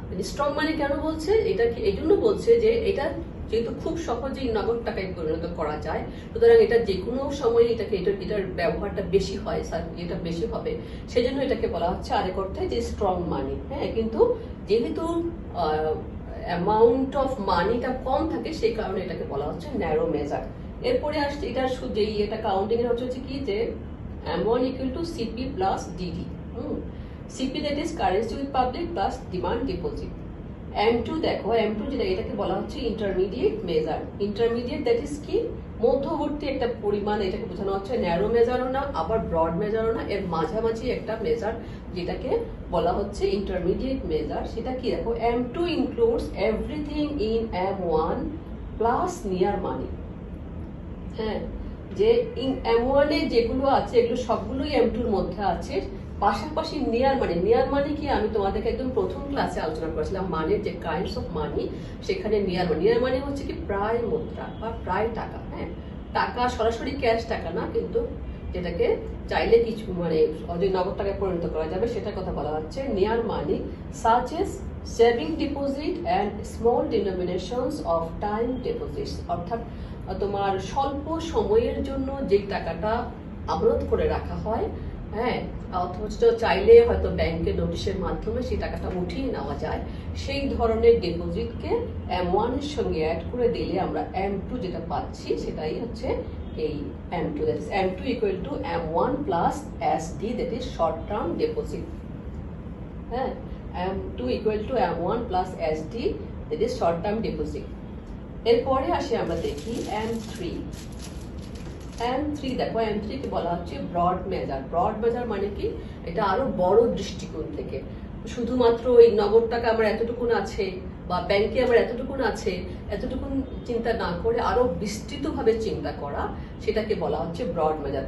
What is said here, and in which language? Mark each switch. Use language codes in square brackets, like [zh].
[bn] Strong মানি কেন বলছে? এটা কি এই জন্য বলছে যে এটা যেহেতু খুব সহজেই নগদ টাকায় পরিণত করা যায়, সুতরাং এটা যে কোনো সময় এটার ব্যবহারটা বেশি হয়, এটা বেশি হবে, সেজন্য এটাকে বলা হচ্ছে আরেক অর্থে যে স্ট্রং মানি। হ্যাঁ, কিন্তু যেহেতু অ্যামাউন্ট অফ মানিটা কম থাকে, সেই কারণে এটাকে বলা হচ্ছে ন্যারো মেজার। এরপরে আসছে এটার যেই এটা কাউন্টিং এর হচ্ছে কি যে [en] M1 equal to CP plus DD. CP that is currency with public plus demand deposit. [bn] M2 দেখো, M2 যেটা, এটাকে বলা হচ্ছে intermediate measure. Intermediate that is কি মধ্যবর্তী একটা পরিমাণ, এটাকে বোঝানো হচ্ছে ন্যারো মেজারও না আবার ব্রড মেজারও না, এর মাঝামাঝি একটা মেজার, যেটাকে বলা হচ্ছে ইন্টারমিডিয়েট মেজার। সেটা কি দেখো, [en] M2 includes everything in M1 plus near money। [bn] হ্যাঁ, যে M1 এ যেগুলো আছে এগুলো সবগুলোই M2 এর মধ্যে আছে, পাশাপাশি নিয়ার মানি। নিয়ার মানি কি আমি তোমাদেরকে একদম প্রথম ক্লাসে আলোচনা করেছিলাম, মানির যে কাইন্ডস অফ মানি, সেখানে নিয়ার মানি। নিয়ার মানি হচ্ছে কি প্রায় মুদ্রা বা প্রায় টাকা। হ্যাঁ, টাকা সরাসরি ক্যাশ টাকা না, কিন্তু যেটাকে চাইলে কিছু মানে নগদ টাকায় পরিণত করা যাবে, সেটার কথা বলা হচ্ছে near money, [en] Such as saving deposit and small denominations of time deposits. [bn] অর্থাৎ তোমার স্বল্প সময়ের জন্য যে টাকাটা আমানত করে রাখা হয়, হ্যাঁ, অথচ চাইলে হয়তো ব্যাংকের নোটিশের মাধ্যমে সেই টাকাটা উঠিয়ে নেওয়া যায়, সেই ধরনের ডিপোজিটকে M1 এর সঙ্গে অ্যাড করে দিলে আমরা M2 যেটা পাচ্ছি সেটাই হচ্ছে এই M2, [en] that is M2 equal to M1 plus SD, that is short term deposit. হ্যাঁ, M2 equal to M1 plus SD, that is short term deposit. [bn] এরপরে আসি আমরা দেখি M3। M3 দেখো, M3 কে বলা হচ্ছে ব্রড মেজার। ব্রড মেজার মানে কি, এটা আরো বড় দৃষ্টিকোণ থেকে, শুধুমাত্র এই নগদ টাকা আমার এতটুকুন আছে বা ব্যাংকে আমার এতটুকুন আছে এতটুকুন চিন্তা না করে আরো বিস্তৃতভাবে চিন্তা করা, সেটাকে বলা হচ্ছে ব্রড মেজার।